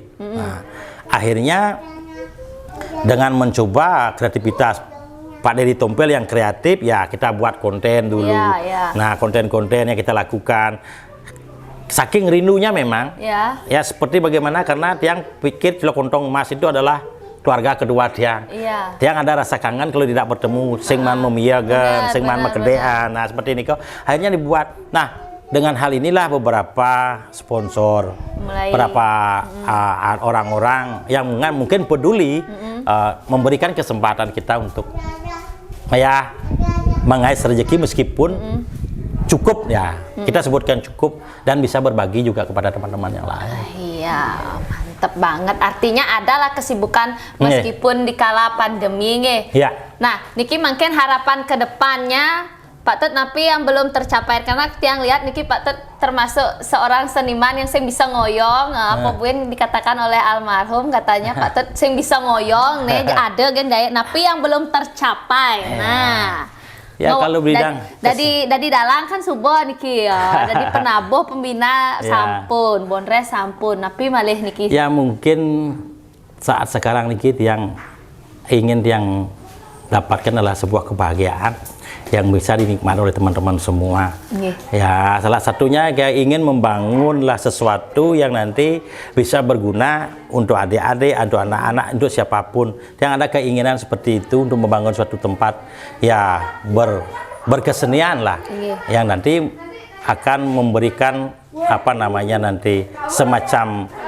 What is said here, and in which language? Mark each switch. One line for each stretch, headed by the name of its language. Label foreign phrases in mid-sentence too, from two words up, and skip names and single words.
Indonesian: Nah, akhirnya dengan mencoba kreativitas Pak Dedi Tompel yang kreatif, ya kita buat konten dulu. Nah, konten-konten yang kita lakukan saking rindunya memang ya seperti bagaimana, karena Tiang pikir Cilokontong Emas itu adalah keluarga kedua Tiang. Tiang ada rasa kangen kalau tidak bertemu
Balinese: sing man memiyagan, sing man makedean.
Indonesian: Nah, seperti ini kok akhirnya dibuat. Nah, dengan hal inilah beberapa sponsor, beberapa orang-orang yang mungkin peduli memberikan kesempatan kita untuk ya mengais rezeki meskipun cukup ya, kita sebutkan cukup dan bisa berbagi juga kepada teman-teman yang lain. Iya, mantep banget. Artinya adalah kesibukan meskipun di kala pandemi nge. Nah, niki mungkin harapan ke depannya Pak Tut napi yang belum tercapai, karena Tiang lihat niki Pak Tut termasuk seorang seniman yang
Balinese: sing bisa ngoyong,
Indonesian: apa pun dikatakan oleh almarhum katanya Pak Tut
Balinese: sing bisa ngoyong
Indonesian: nih ada gen daya napi yang belum tercapai. Nah, ya kalau bidang dari dalang kan subuh niki ya, dari penabuh pembina sampun, bonres sampun,
Balinese: napi malih niki.
Indonesian: Ya mungkin saat sekarang niki yang ingin yang dapatkan adalah sebuah kebahagiaan yang bisa dinikmati oleh teman-teman semua. Ya, salah satunya kayak ingin membangunlah sesuatu yang nanti bisa berguna untuk adik-adik, untuk anak-anak, untuk siapapun yang ada keinginan seperti itu untuk membangun suatu tempat ya berkesenian lah, yang nanti akan memberikan apa namanya nanti semacam